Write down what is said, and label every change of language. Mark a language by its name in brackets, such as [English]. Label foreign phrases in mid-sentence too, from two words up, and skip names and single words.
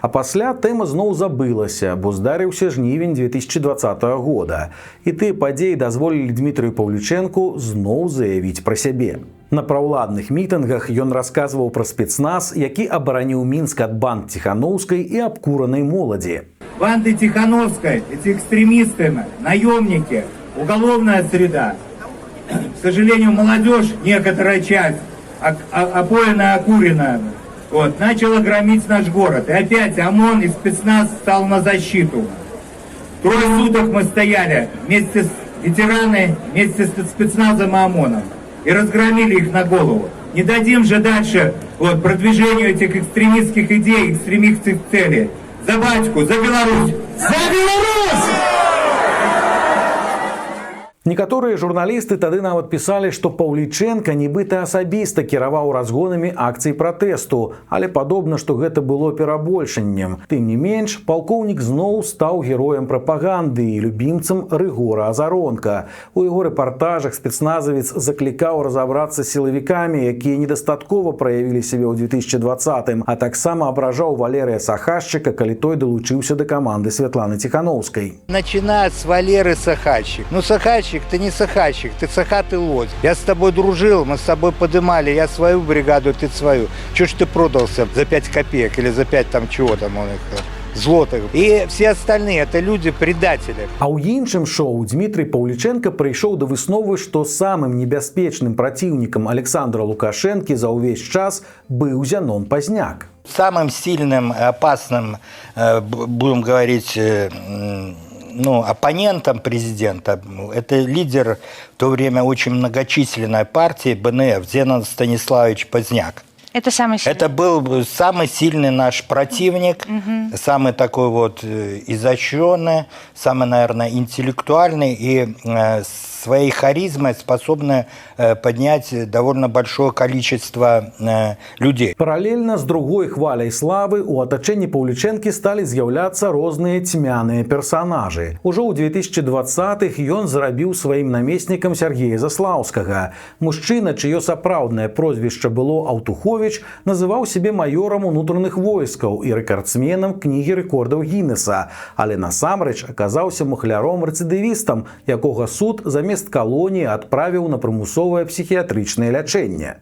[Belarusian] А пасля тэма зноў забылася, бо здарыўся жнівень 2020 года. І тыя падзеі дазволілі Дмітрыю Паўлічэнку зноў заявіць пра сябе. На праўладных мітынгах ён расказваў пра спецназ, які абараніў Мінск ад банд Тихановскай і абкуранай моладзі. [Russian] Банды Тихановской, эти экстремисты, наемники, уголовная среда. К сожалению, молодежь, некоторая часть, опоенная, окуренная, начала громить наш город. И опять ОМОН и спецназ стал на защиту. 3 суток мы стояли вместе с ветеранами, вместе с спецназом и ОМОНом. И разгромили их на голову. Не дадим же дальше продвижению этих экстремистских идей, экстремистских целей. За батьку, за Беларусь! За Беларусь! [Belarusian] Некаторыя журналісты тады нават пісалі, што Паўлічэнка нібыта асабіста кіраваў разгонамі акцый пратэсту, але падобна, што гэта было перабольшаннем. Тым не менш, палкоўнік зноў стаў героем прапаганды і любімцам Рыгора Азаронка. У яго рэпартажах спецназавец заклікаў разабрацца з сілавікамі, якія недастаткова праявілі сябе ў 2020-м, а таксама абражаў Валерыя Сахашчыка, калі той далучыўся да каманды Святланы Тихановскай. [Russian] Начиная с Валеры Сахачик. Ну, Сахачик, ты не Сахачик, ты сахатый лось. Я с тобой дружил, мы с тобой подымали, я свою бригаду, ты свою. Чего ж ты продался за 5 копеек или за 5 там чего там у них злотых? И все остальные, это люди-предатели. [Belarusian] А ў іншым шоу Дмітрый Паўлічэнка прыйшоў да высновы, што самым небяспечным праціўнікам Александра Лукашэнкі за ўвесь час быў Зянон Пазняк. [Russian] Самым сильным, опасным, будем говорить, оппонентом президента, это лидер в то время очень многочисленной партии БНФ Зенон Станиславович Пазняк. Это самый сильный. Это был самый сильный наш противник, самый такой изощренный, самый, наверное, интеллектуальный и своей харизмой способны поднять довольно большое количество людей. [Belarusian] Паралельна з другой хваляй славы у атачэнні Паўлічэнкі сталі з'яўляцца розныя цьмяныя персанажы. Ужо ў 2020-х ён зрабіў сваім намеснікам Сергея Заслаўскага. Мужчына, чыё сапраўднае прозвішча было Аўтуховіч, называў сябе маёрам унутраных войскаў і рэкардсменам кнігі рэкордаў Гіннеса, але насамрэч аказаўся махляром-рэцыдывістам, якога суд замест калоніі адправіў на прымусовае псіхіятрычнае лячэнне.